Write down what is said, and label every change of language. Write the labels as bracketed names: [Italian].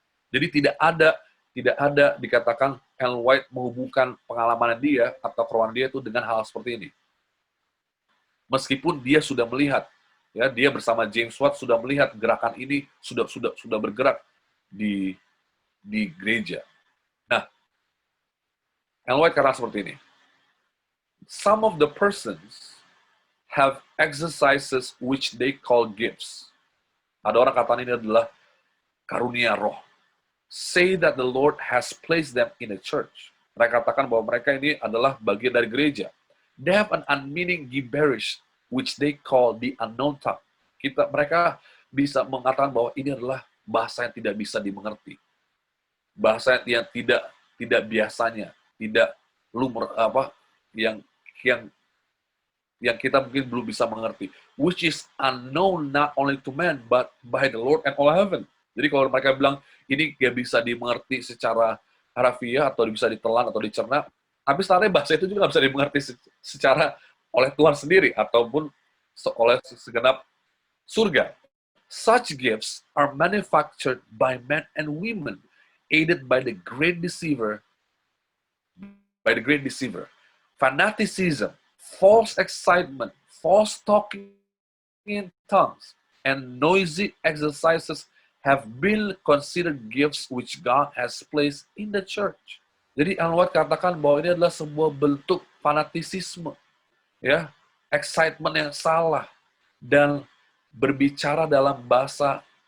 [Indonesian] Jadi tidak ada dikatakan Ellen White menghubungkan pengalaman dia atau kerohan dia itu dengan hal seperti ini. Meskipun dia sudah melihat, ya, dia bersama James Watt sudah melihat gerakan ini sudah bergerak di gereja. Nah, Ellen White kata seperti ini. [English] Some of the persons have exercises which they call gifts. [Indonesian] Ada orang katakan ini adalah karunia roh. [English] Say that the Lord has placed them in a church. [Indonesian] Mereka katakan bahwa mereka ini adalah bagian dari gereja. [English] They have an unmeaning gibberish which they call the unknown tongue. [Indonesian] Mereka bisa mengatakan bahwa ini adalah bahasa yang tidak bisa dimengerti. Bahasa yang tidak biasanya, tidak lumrah, yang kita mungkin belum bisa mengerti. [English] Which is unknown not only to man, but by the Lord and all heaven. [Indonesian] Jadi kalau mereka bilang ini gak bisa dimengerti secara harafiah, atau bisa ditelan atau dicerna, tapi sebenarnya bahasa itu juga gak bisa dimengerti secara oleh Tuhan sendiri, ataupun oleh segenap surga. [English] Such gifts are manufactured by men and women, aided by the great deceiver, fanaticism, false excitement, false talking in tongues, and noisy exercises have been considered gifts which God has placed in the church. [Indonesian] Jadi Ellen White katakan bahwa ini adalah sebuah bentuk fanatisisme, ya, excitement yang salah, dan berbicara dalam bahasa